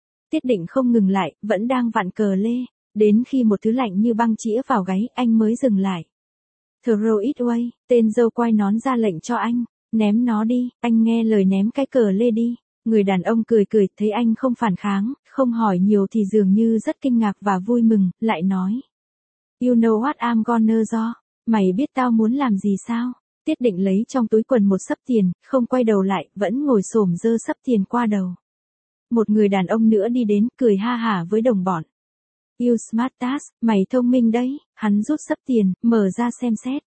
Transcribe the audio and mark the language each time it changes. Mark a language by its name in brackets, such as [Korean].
[Vietnamese] Tiết Định không ngừng lại, vẫn đang vặn cờ lê, đến khi một thứ lạnh như băng chĩa vào gáy anh mới dừng lại. [English] Throw it away, [Vietnamese] tên dâu quay nón ra lệnh cho anh, ném nó đi, anh nghe lời ném cái cờ lê đi. Người đàn ông cười cười, thấy anh không phản kháng, không hỏi nhiều thì dường như rất kinh ngạc và vui mừng, lại nói. [English] You know what I'm gonna do? [Vietnamese] Mày biết tao muốn làm gì sao? Tiết Định lấy trong túi quần một sấp tiền, không quay đầu lại, vẫn ngồi xổm giơ sấp tiền qua đầu. Một người đàn ông nữa đi đến, cười ha hả với đồng bọn. [English] You smart ass, [Vietnamese] mày thông minh đấy, hắn rút sấp tiền, mở ra xem xét.